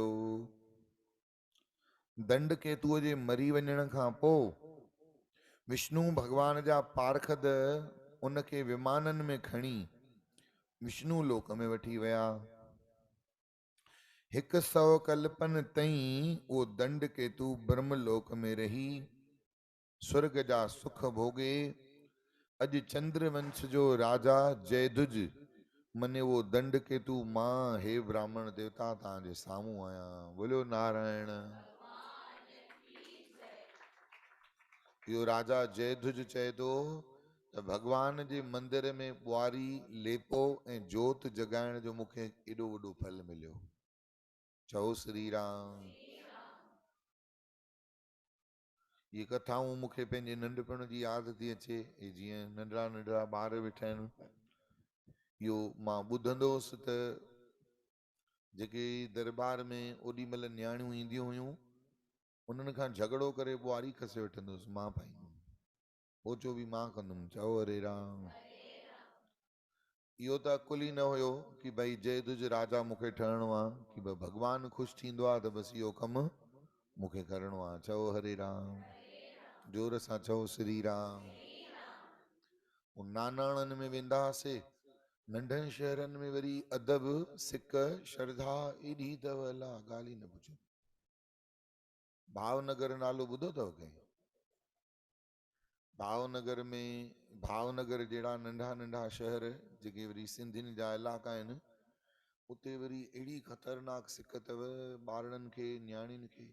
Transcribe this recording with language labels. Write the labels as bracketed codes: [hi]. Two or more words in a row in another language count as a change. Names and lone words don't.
[sd] दंड केतुअ जे मरी वञण खां पोइ विष्णु भगवान जा पारखद उनखे विमानन में खणी विष्णु लोक में वठी विया। 100 कल्पन तई वो दंड केतु ब्रह्म लोक में रही, स्वर्ग जा सुख भोगे। अज चंद्र वंश जो राजा जयदुज मने वो दंड केतु मां, हे ब्राह्मण देवता तव्हांजे साम्हूं आया। [hi] बोलो नारायण। [sd] यो राजा जयदुज चए थो त भगवान जे मंदिर में ॿुआरी लेपो ऐं जोत जगाइण जो मूंखे एॾो वॾो फल मिलियो। चओ श्री राम। ये कथाऊं मूंखे पंहिंजे नंढपण जी यादि थी अचे। जीअं नंढड़ा नंढड़ा ॿार वेठा आहिनि, इहो मां ॿुधंदो हुउसि त जेके दरबार में ओॾी महिल न्याणियूं ईंदियूं हुयूं, उन्हनि खां झगड़ो करे ॿुआरी खसे वठंदुसि, मां पाईंदुमि, पोचो बि मां कंदुमि। चओ हरे राम। इहो त अकुल ई न हुयो कि भाई जयदुज राजा मूंखे ठहणो आहे, कि भगवान ख़ुशि थींदो आहे त बसि इहो कमु मूंखे करिणो आहे। चओ हरे राम। जोर सां चओ श्री राम। नानाणनि में वेंदा हुआसीं, नंढनि शहरनि में वरी अदब सिक श्रद्धा एॾी अथव, अला ॻाल्हि ई न पुछो। भावनगर नालो ॿुधो अथव कंहिं? भावनगर में, भावनगर जहिड़ा नंढा नंढा शहर जेके वरी सिंधियुनि जा इलाइक़ा आहिनि, उते वरी अहिड़ी ख़तरनाक सिक अथव ॿारनि खे, न्याणियुनि खे।